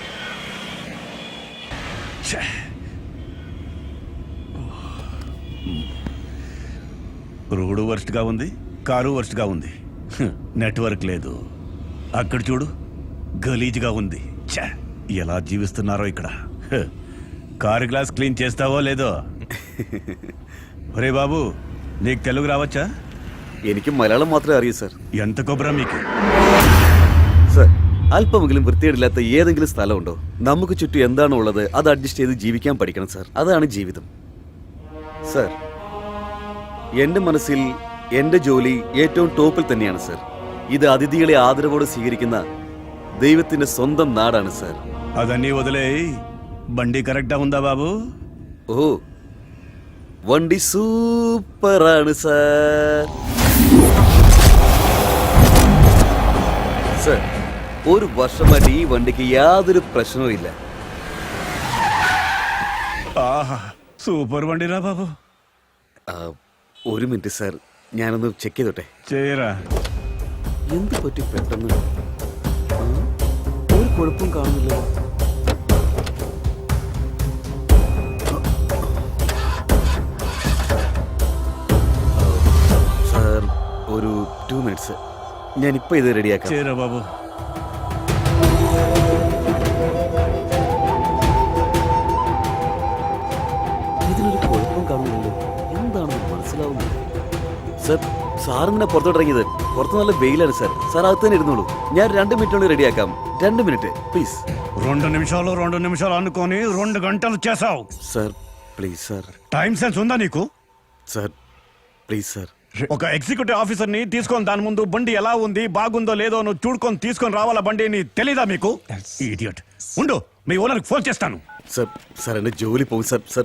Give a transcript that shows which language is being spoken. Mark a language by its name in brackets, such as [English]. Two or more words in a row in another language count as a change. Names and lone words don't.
[Telugu] రోడ్డు వర్స్ట్గా ఉంది, కారు వర్స్ట్గా ఉంది. నెట్వర్క్ లేదు. అక్కడ చూడు గలీజ్గా ఉంది. ఛ! ఎలా జీవిస్తున్నారో ఇక్కడ. కారు గ్లాస్ క్లీన్ చేస్తావో లేదో? ఒరే బాబు నీకు తెలుగు రావచ్చా? [Malayalam] എനിക്ക് മലയാളം മാത്രമേ അറിയൂ സാർ. [Telugu] ఎంత కొబ్బరా మీకు? [Malayalam] സാർ അല്പമെങ്കിലും വൃത്തിയേടില്ലാത്ത ഏതെങ്കിലും സ്ഥലമുണ്ടോ? നമുക്ക് ചുറ്റും എന്താണോ ഉള്ളത് അത് അഡ്ജസ്റ്റ് ചെയ്ത് ജീവിക്കാൻ പഠിക്കണം സാർ. അതാണ് ജീവിതം സാർ. എൻ്റെ മനസ്സിൽ എൻ്റെ ജോലി ഏറ്റവും ടോപ്പിൽ തന്നെയാണ് സാർ. ഇത് അതിഥികളെ ആദരവോടെ സ്വീകരിക്കുന്ന ദൈവത്തിന്റെ സ്വന്തം നാടാണ് സാർ. [Telugu] అదన్నీ వదిలే, బండి కరెక్టా ఉందా బాబు? [Malayalam] ഓ വണ്ടി സൂപ്പറാണ് സാർ. സാർ ഒരു വർഷമായിട്ട് ഈ വണ്ടിക്ക് യാതൊരു പ്രശ്നവും ഇല്ല. [Telugu] ఆహా సూపర్ బండిరా బాబు. [Malayalam] ആ, ഒരു മിനിറ്റ് സാർ, ഞാനൊന്ന് ചെക്ക് ചെയ്തോട്ടെ. [Telugu] చేయరా. [Malayalam] എന്ത് പറ്റി പെട്ടെന്ന്? ആ, ഒരു കുഴപ്പം കാണുന്നില്ല. സാർ ഒരു 2 മിനിറ്റ്സ്, ഞാനിപ്പോൾ ഇത് റെഡിയാക്കാം. [Telugu] చేయరా బాబు. [Malayalam] ഇതിനൊരു കുഴപ്പം കാണുന്നില്ലല്ലോ, എന്താണെന്ന് മനസ്സിലാവുന്നില്ല. സാർ സാറിനെ പുറത്തോട്ടിറങ്ങിയത്? പുറത്ത് നല്ല വെയിലാണ് സാർ. സാർ അകത്ത് തന്നെ ഇരുന്നോളൂ, ഞാൻ 2 മിനിറ്റ് റെഡിയാക്കാം. [English] 2 minute please. [Telugu] 2 నిమిషాలు అనుకొని 2 గంటలు చేసావు. [English] sir please sir. time sense [Telugu] ఉందా నీకు? [English] sir please sir. [Telugu] ఒక ఎగ్జిక్యూటివ్ ఆఫీసర్ ని తీసుకొని దాని ముందు బండి ఎలా ఉంది బాగుందో లేదో నువ్వు చూడుకొని తీసుకొని రావాలా బండిని తెలీదా మీకు? ఇడియట్. ఉండు, మీ ఓనర్కి ఫోన్ చేస్తాను. [Malayalam] సార్ సార్ എന്റെ ജോലി പോകും സാർ. സാർ